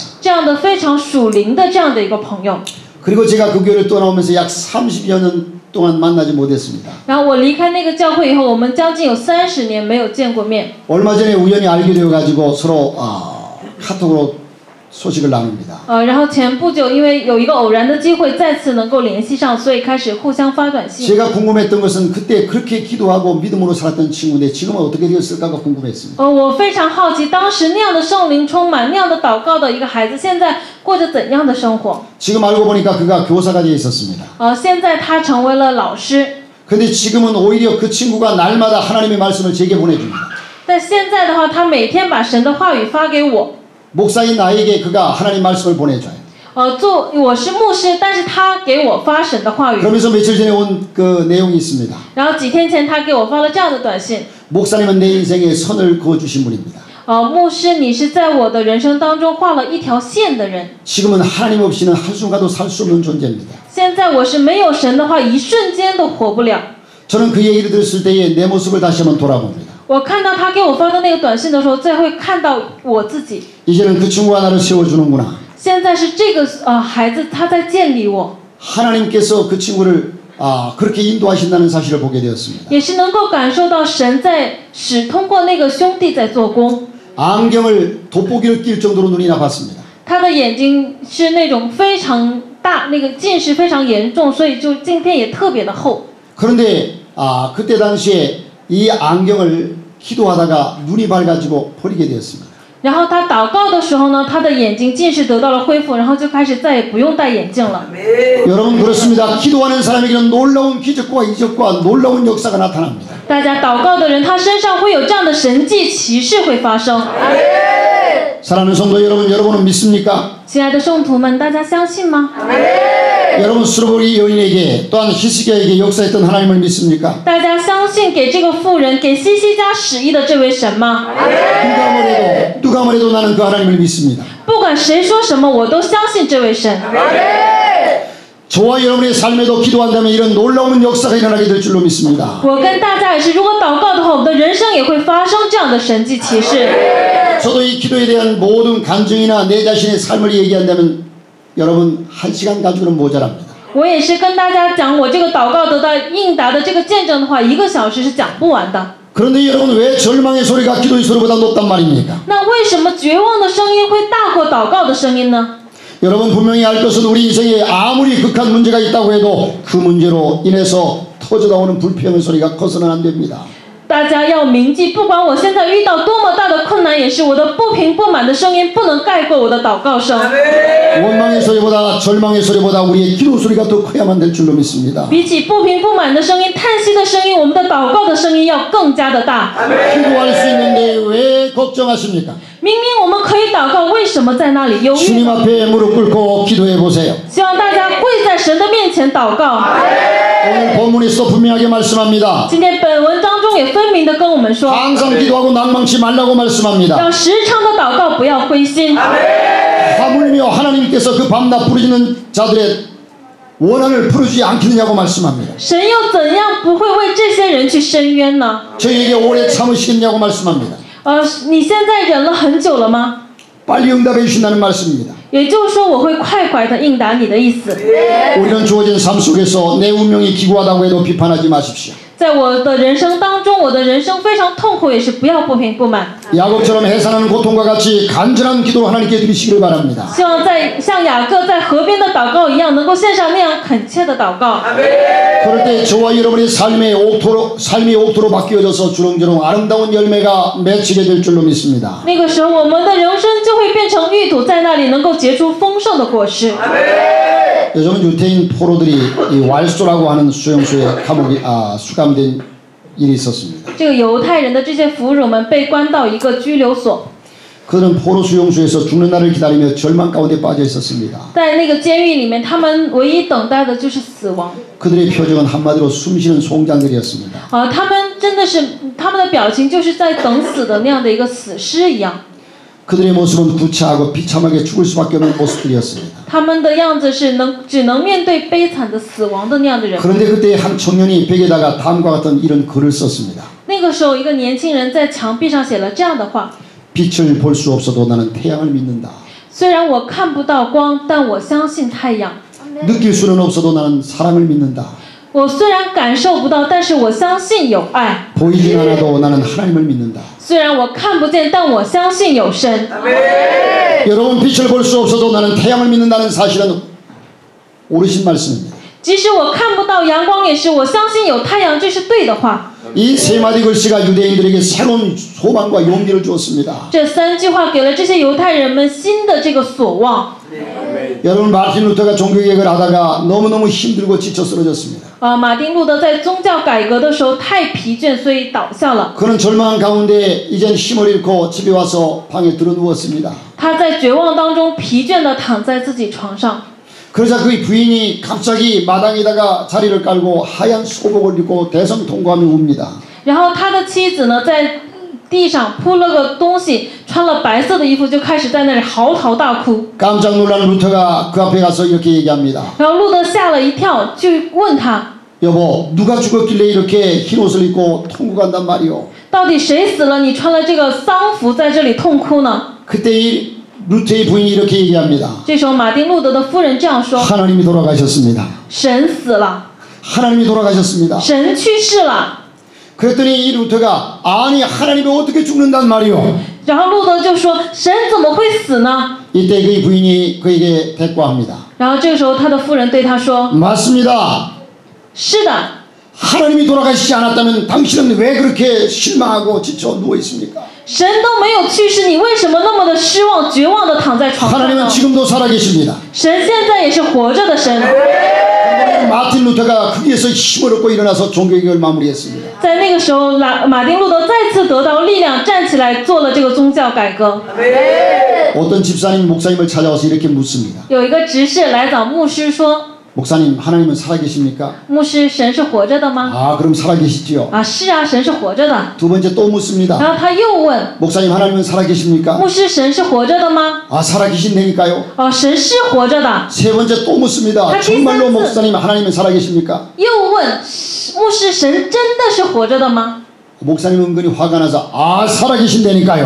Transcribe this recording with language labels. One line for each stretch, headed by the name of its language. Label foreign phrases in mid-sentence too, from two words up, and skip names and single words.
Chinese: 这样的非常属灵的这样的一个朋友。
Korean: 그리고 제가 그 교회를 떠나오면서 약 30여 년 동안 만나지 못했습니다.
Chinese: 然后我离开那个教会以后，我们将近有30年没有见过面。
Korean: 얼마 전에 우연히 알게 되어가지고 서로 카톡으로 소식을 나눕니다.
Chinese: 然后前不久因为有一个偶然的机会再次能够联系上，所以开始互相发短信。
Korean: 제가 궁금했던 것은 그때 그렇게 기도하고 믿음으로 살았던 친구인데 지금은 어떻게 되었을까가 궁금했습니다.
Chinese: 我非常好奇，当时那样的圣灵充满、那样的祷告的一个孩子，现在过着怎样的生活？
Korean: 지금 알고 보니까 그가 교사가 되어 있었습니다.
Chinese: 现在他成为了老师。
Korean: 근데 지금은 오히려 그 친구가 날마다 하나님의 말씀을 제게 보내줍니다.
Chinese: 但现在的话，他每天把神的话语发给我。
Korean: 목사인 나에게 그가 하나님 말씀을 보내줘요.
Chinese: 我是牧师，但是他给我发神的话语。
Korean: 그러면서 며칠 전에 온 그 내용이 있습니다.
Chinese: 然后几天前，他给我发了这样的短信。
Korean: 목사님은 내 인생에 선을 그어주신 분입니다.
Chinese: 牧师，你是在我的人生当中画了一条线的人。
Korean: 지금은 하나님 없이는 한순간도 살 수 없는 존재입니다.
Chinese: 现在我是没有神的话，一瞬间都活不了。
Korean: 저는 그 얘기를 들었을 때에 내 모습을 다시 한번 돌아봅니다.
Chinese: 我看到他给我发的那个短信的时候，再会看到我自己。
Korean: 이제는 그 친구가 나를 세워주는구나.
Chinese: 现在是这个孩子他在建立我，
Korean: 하나님께서 그 친구를 그렇게 인도하신다는 사실을 보게 되었습니다.
Chinese: 也是能够感受到神在通过那个兄弟在做工。
Korean: 안경을 돋보기를 낄 정도로 눈이 나빴습니다.
Chinese: 他的眼睛是那种非常大，那个近视非常严重，所以就镜片也特别的厚。
Korean: 그런데 그때 당시에 이 안경을 기도하다가 눈이 밝아지고 버리게 되었습니다.
Chinese: 然后他祷告的时候呢，他的眼睛近视得到了恢复，然后就开始再也不用戴眼镜了。
Korean: 여러분 그렇습니다. 기도하는 사람에게는 놀라운 기적과 이적과 놀라운 역사가 나타납니다.
Chinese: 大家祷告的人，他身上会有这样的神迹奇事会发生。
Korean: 사랑하는 성도 여러분, 여러분은 믿습니까?
Chinese: 亲爱的圣徒们，大家相信吗？
Korean: 여러분 수르보리 여인에게 또한 히스기야에게 역사했던 하나님을 믿습니까?
Chinese: 大家相信给这个妇人给西西家使役的这位神吗？
Korean: 누가 뭐래도 나는 그 하나님을 믿습니다.
Chinese: 不管谁说什么，我都相信这位神。
Korean: 저와 여러분의 삶에도 기도한다면 이런 놀라운 역사가 일어나게 될 줄로 믿습니다.
Chinese: 我跟大家也是，如果祷告的话，我们的人生也会发生这样的神迹奇事。
Korean: 저도 이 기도에 대한 모든 간증이나 내 자신의 삶을 얘기한다면 여러분 1시간 가지고는 모자랍니다.
Chinese: 我也是跟大家讲我这个祷告得到应答的这个见证的话，1个小时是讲不完的。
Korean: 그런데 여러분 왜 절망의 소리가 기도의 소리보다 높단 말입니까?
Chinese: 那为什么绝望的声音会大过祷告的声音呢？
Korean: 여러분 분명히 알 것은 우리 인생에 아무리 극한 문제가 있다고 해도 그 문제로 인해서 터져나오는 불평의 소리가 커서는 안 됩니다.
Chinese: 大家要铭记，不管我现在遇到多么大的困难，也是我的不平不满的声音不能盖过我的祷告声。
Korean: 원망의 소리보다 절망의 소리보다 우리의 기도 소리가 더 커야만 될 줄로 믿습니다.
Chinese: 比起不平不满的声音、叹息的声音，我们的祷告的声音要更加的大。
Korean: 기도할 수 있는데 왜 걱정하십니까?
Chinese: 明明我们可以祷告，为什么在那里忧郁
Korean: 주님
Chinese: 呢？
Korean: 앞에 무릎 꿇고 기도해 보세요.
Chinese: 希望大家跪在神的面前祷告。
Korean: 오늘 본문에서 분명하게 말씀합니다.
Chinese: 今天本文当中也分明的跟我们说，
Korean: 항상 기도하고 낭망치 말라고 말씀합니다.
Chinese: 要时常的祷告，不要灰心。
Korean: 하물며 하나님께서 그 밤낮 부르짖는 자들의 원한을 풀어주지 않겠느냐고 말씀합니다.
Chinese: 神又怎样不会为这些人去伸冤呢？
Korean: 저희에게 오래 참으시겠냐고 말씀합니다.
Chinese: 你现在忍了很久了吗？
Korean: 빨리 응답해 주신다는 말씀입니다.
Chinese: 也就是说，我会快快的应答你的意思。
Korean: 우리는 주어진 삶 속에서 내 운명이 기구하다고 해도 비판하지 마십시오.
Chinese: 在我的人生当中，我的人生非常痛苦，也是不要不平不满。
Korean: 야곱처럼 해산하는 고통과 같이 간절한 기도로 하나님께 드리시기를 바랍니다.
Chinese: 希望像雅各在河边的祷告一样，能够献上那样恳切的祷告。
Korean: 그럴 때 저와 여러분의 삶이 옥토로 바뀌어져서 주렁주렁 아름다운 열매가 맺히게 될 줄로 믿습니다.
Chinese: 那个时候，我们的人生就会变成玉土，在那里能够结出丰盛的果实。
Korean: 요즘은 유태인 포로들이 이 왈소라고 하는 수용소에 수감된 일이 있었습니다.
Chinese: 这个犹太人的这些俘虏们被关到一个拘留所，
Korean: 그들은 포로 수용소에서 죽는 날을 기다리며 절망 가운데 빠져 있었습니다.
Chinese: 在那个监狱里面，他们唯一等待的就是死亡。
Korean: 그들의 표정은 한마디로 숨쉬는 송장들이었습니다.
Chinese: 他们真的是，他们的表情就是在等死的那样的一个死尸一样。
Korean: 그들의 모습은 구차하고 비참하게 죽을 수밖에 없는 모습들이었습니다.
Chinese: 他们的样子是只能面对悲惨的死亡的那样的人。
Korean: 그런데 그때 한 청년이 벽에다가 다음과 같은 이런 글을 썼습니다.
Chinese: 那个时候，一个年轻人在墙壁上写了这样的话：
Korean: 빛을 볼 수 없어도 나는 태양을 믿는다.
Chinese: 虽然我看不到光，但我相信太阳。
Korean: 느낄 수는 없어도 나는 사랑을 믿는다.
Chinese: 我虽然感受不到，但是我相信有爱。
Korean: 보이진 않아도 나는 하나님을 믿는다.
Chinese: 虽然我看不见，但我相信有神。
Korean: 여러분 빛을 볼 수 없어도 나는 태양을 믿는다는 사실은 옳으신 말씀입니다.
Chinese: 即使我看不到阳光，也是我相信有太阳，这是对的话。
Korean: 이 세 마디 글씨가 유대인들에게 새로운 소망과 용기를 주었습니다.
Chinese: 这三句话给了这些犹太人们新的这个所望。
Korean: 여러분 마틴 루터가 종교개혁을 하다가 너무너무 힘들고 지쳐 쓰러졌습니다.
Chinese: 马丁路德在宗教改革的时候太疲倦，所以倒下了。
Korean: 그는 절망 가운데 이젠 힘을 잃고 집에 와서 방에 들어누웠습니다.
Chinese: 他在绝望当中疲倦地躺在自己床上。
Korean: 그러자 그의 부인이 갑자기 마당에다가 자리를 깔고 하얀 소복을 입고 대성통곡하며 웁니다.
Chinese: 然后他的妻子呢，在地上铺了个东西，穿了白色的衣服，就开始在那里嚎啕大哭。
Korean: 깜짝 놀란 루터가 그 앞에 가서 이렇게 얘기합니다.
Chinese: 然后路德吓了一跳，就问他，
Korean: 여보 누가 죽었길래 이렇게 흰옷을 입고 통곡한단 말이오.
Chinese: 到底谁死了？你穿了这个丧服在这里痛哭呢？
Korean: 그때 이 루터의 부인이 이렇게 얘기합니다.
Chinese: 这时候，马丁路德的夫人这样说：
Korean: 하나님이 돌아가셨습니다.
Chinese: 神死了，
Korean: 하나님이 돌아가셨습니다.
Chinese: 神去世了。
Korean: 그랬더니 이 루터가 아니 하나님이 어떻게 죽는단 말이오.
Chinese: 然后路德就说：神怎么会死呢？
Korean: 이때 그의 부인이 그에게 대꾸합니다.
Chinese: 然后这个时候，他的夫人对他说：
Korean: 맞습니다.
Chinese: 是的，
Korean: 하나님이 돌아가시지 않았다면 당신은 왜 그렇게 실망하고 지쳐 누워 있습니까?
Chinese: 神都没有去世，你为什么那么的失望、绝望的躺在床上
Korean: 하나님은
Chinese: 呢？
Korean: 지금도 살아계십니다.
Chinese: 神现在也是活着的神。
Korean: 마틴 루터가 거기에서 힘을 얻고 일어나서 종교개혁을 마무리했습니다.
Chinese: 在那个时候，马丁路德再次得到力量，站起来做了这个宗教改革。
Korean: 어떤 집사님 목사님을 찾아와서 이렇게 묻습니다.
Chinese: 有一个执事来找牧师说
Korean: 목사님 하나님은 살아계십니까?
Chinese: 牧师，神是活着的吗？
Korean: 아 그럼 살아계시지요.
Chinese: 是啊，神是活着的。
Korean: 두 번째 또 묻습니다.
Chinese: 然后他又问
Korean: 목사님 하나님은 살아계십니까?
Chinese: 牧师，神是活着的吗？
Korean: 아 살아계신다니까요.
Chinese: 神是活着的。
Korean: 세 번째 또 묻습니다. 정말로 목사님 하나님은 살아계십니까?
Chinese: 又问牧师，神真的是活着的吗？
Korean: 목사님 은근히 화가 나서 아 살아계신다니까요.